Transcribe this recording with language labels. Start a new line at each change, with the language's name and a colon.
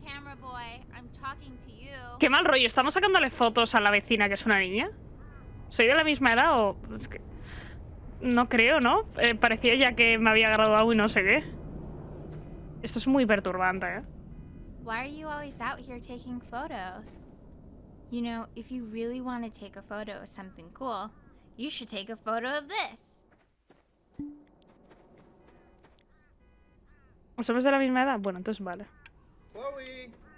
English: Camera Boy, I'm talking to you.
Spanish: Qué mal rollo. ¿Estamos sacándole fotos a la vecina que es una niña? ¿Soy de la misma edad o...? Es que... No creo, ¿no? Parecía ya que me había graduado y no sé qué. Esto es muy perturbante, ¿eh?
English: Why are you always out here taking photos? You know, if you really want to take a photo of something cool, you should take a photo of this.
Spanish: ¿Somos de la misma edad? Bueno, entonces vale.
English: Chloe!